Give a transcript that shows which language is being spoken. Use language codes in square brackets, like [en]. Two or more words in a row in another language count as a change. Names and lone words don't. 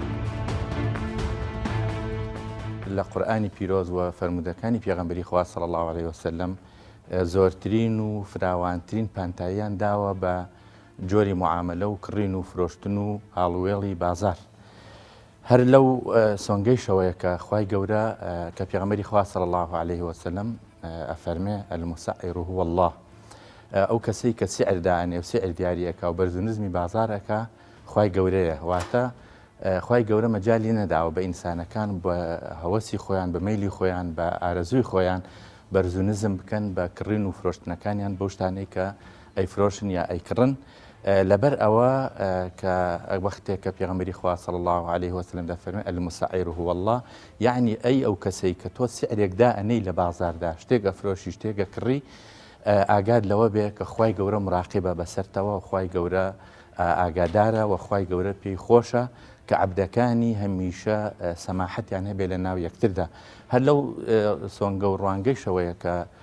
[ckb] لە قورئانی پیرۆز و فەرمودەکانی پێغەمبەری خوا [ar] صلی الله عليه وسلم [ckb] زۆرترین و فراوانترین پانتاییان داوە بە جۆری معاملە و کڕین و فرۆشتن و هاڵوێڵی بازار هەر لەو سۆنگەی شەوەیە کە خوای گەورە کە پێغەمبەری خوا [ar] صلی الله عليه وسلم [ckb] ئەفەرمێ المسعر [ar] هو الله [ckb] ئەو کەسەی کە سعر دائنێ و سعر دیاریەکە و بەرز و نزمی بازارەکە خوای گەورەیە واتە خوای گەورە مەجالی نەداوە بە ئینسانەکان بە هەوەسی خۆیان بە مەیلی خۆیان بە ئارەزووی خۆیان بەرز و نزم بکەن بە کڕین و فرۆشتنەکانیان بەو شتانەی کە ئەیفرۆشن یا ئەیکڕن لەبەر ئەوە کە وەختێک کە پێغەمبەری خوا [ar] صلی الله عليه وسلم [ckb] دەفەرمێ [ar] المسعر هو الله [ckb] یعنی ئەی ئەو کەسەی کە تۆ سعرێک دائنەی لە بازاردا شتێک ئەفرۆشی شتێکە کڕی ئاگاد لەوە بێ کە خوای گەورە مراقیبە بەسەرتەوە خوای گەورە ئاگادارە و خوای گەورە پێی خۆشە کە عەبدەکانی هەمیشە سەماحەتیان هەبێ لە ناو یەکتردا هەر لەو سۆنگە و ڕوانگەی شەوەیە کە